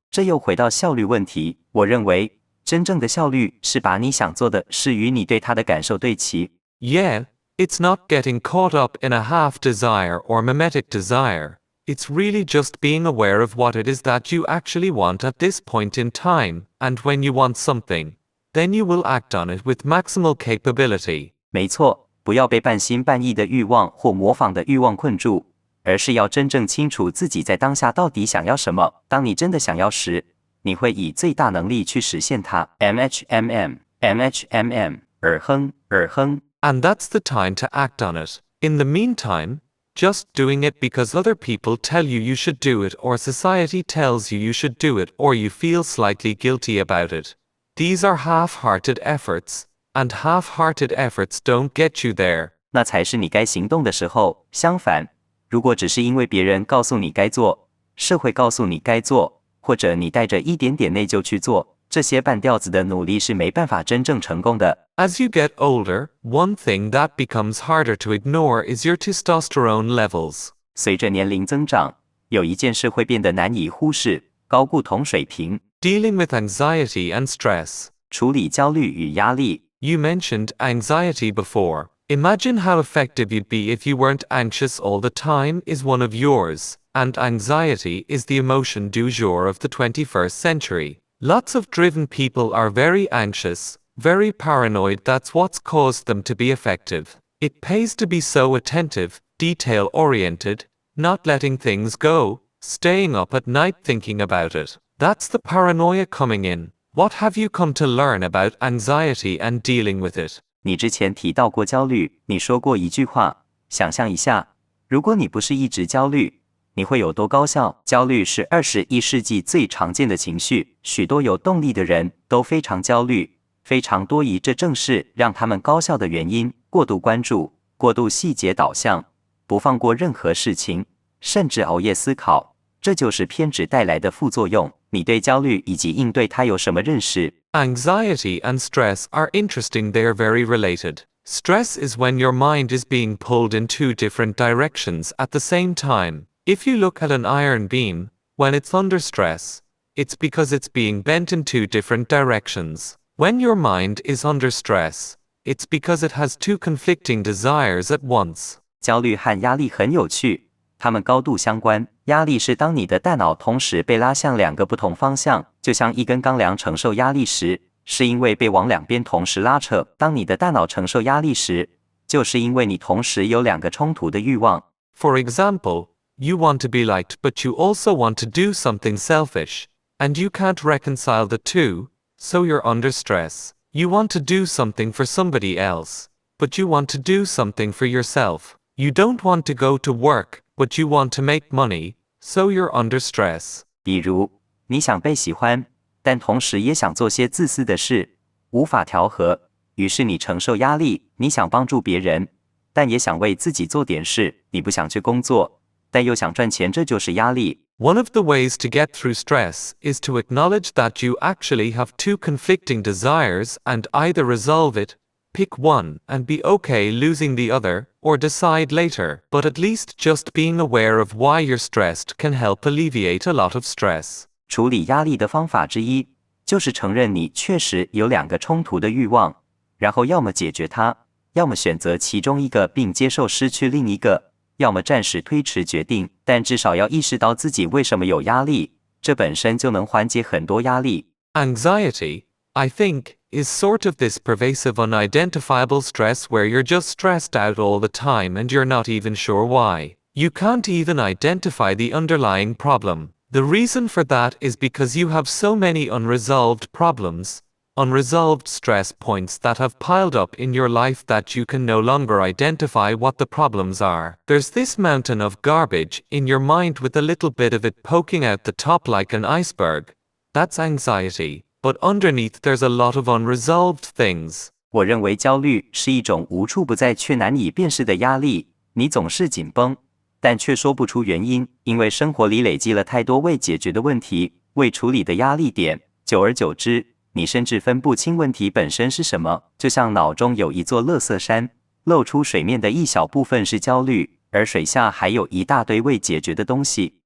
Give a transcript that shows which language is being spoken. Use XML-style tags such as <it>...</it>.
<zh>这又回到效率问题。我认为，真正的效率是把你想做的事与你对它的感受对齐。</zh> <en>Yeah, it's not getting caught up in a half desire or mimetic desire. It's really just being aware of what it is that you actually want at this point in time, and when you want something, then you will act on it with maximal capability.</en> <zh>没错，不要被半心半意的欲望或模仿的欲望困住，而是要真正清楚自己在当下到底想要什么。当你真的想要时，你会以最大能力去实现它。 MHMM，耳哼，耳哼。</zh> <en>And that's the time to act on it. In the meantime, just doing it because other people tell you you should do it or society tells you you should do it or you feel slightly guilty about it. These are half-hearted efforts, and half-hearted efforts don't get you there.</en> <zh>那才是你该行动的时候。相反，如果只是因为别人告诉你该做，社会告诉你该做，或者你带着一点点内疚去做，这些半吊子的努力是没办法真正成功的。</zh> <en>As you get older, one thing that becomes harder to ignore is your testosterone levels.</en> <zh>随着年龄增长，有一件事会变得难以忽视：高固酮水平。</zh> <en>Dealing with anxiety and stress.</en> <zh>处理焦虑与压力。</zh> <en>You mentioned anxiety before. Imagine how effective you'd be if you weren't anxious all the time is one of yours, and anxiety is the emotion du jour of the 21st century. Lots of driven people are very anxious, very paranoid. That's what's caused them to be effective. It pays to be so attentive, detail-oriented, not letting things go, staying up at night thinking about it. That's the paranoia coming in. What have you come to learn about anxiety and dealing with it?</en> <zh>你之前提到过焦虑，你说过一句话，想象一下，如果你不是一直焦虑，你会有多高效？焦虑是21世纪最常见的情绪，许多有动力的人都非常焦虑，非常多疑，这正是让他们高效的原因。过度关注，过度细节导向，不放过任何事情，甚至熬夜思考，这就是偏执带来的副作用。你对焦虑以及应对它有什么认识？</zh> <en>Anxiety and stress are interesting. They're very related. Stress is when your mind is being pulled in two different directions at the same time. If you look at an iron beam, when it's under stress, it's because it's being bent in two different directions. When your mind is under stress, it's because it has two conflicting desires at once.</en> <zh>焦虑和压力很有趣，它们高度相关。压力是当你的大脑同时被拉向两个不同方向，就像一根钢梁承受压力时，是因为被往两边同时拉扯。当你的大脑承受压力时，就是因为你同时有两个冲突的欲望。</zh> <en>For example, you want to be liked but you also want to do something selfish, and you can't reconcile the two, so you're under stress. You want to do something for somebody else, but you want to do something for yourself. You don't want to go to work, but you want to make money, so you're under stress.</en> <zh>比如，你想被喜欢，但同时也想做些自私的事，无法调和，于是你承受压力。你想帮助别人，但也想为自己做点事。你不想去工作，但又想赚钱，这就是压力。</zh> <en>One of the ways to get through stress is to acknowledge that you actually have two conflicting desires and either resolve it, pick one and be okay losing the other, or decide later. But at least just being aware of why you're stressed can help alleviate a lot of stress.</en> <zh>处理压力的方法之一，就是承认你确实有两个冲突的欲望，然后要么解决它，要么选择其中一个并接受失去另一个，要么暂时推迟决定，但至少要意识到自己为什么有压力，这本身就能缓解很多压力。</zh> <en>Anxiety, I think, is sort of this pervasive unidentifiable stress where you're just stressed out all the time and you're not even sure why. You can't even identify the underlying problem. The reason for that is because you have so many unresolved problems, unresolved stress points that have piled up in your life that you can no longer identify what the problems are. There's this mountain of garbage in your mind with a little bit of it poking out the top like an iceberg. That's anxiety, but underneath there's a lot of unresolved things.</en> <zh>我认为焦虑是一种无处不在却难以辨识的压力，你总是紧绷，但却说不出原因，因为生活里累积了太多未解决的问题、未处理的压力点，久而久之，你甚至分不清问题本身是什么，就像脑中有一座垃圾山，露出水面的一小部分是焦虑，而水下还有一大堆未解决的东西。</zh>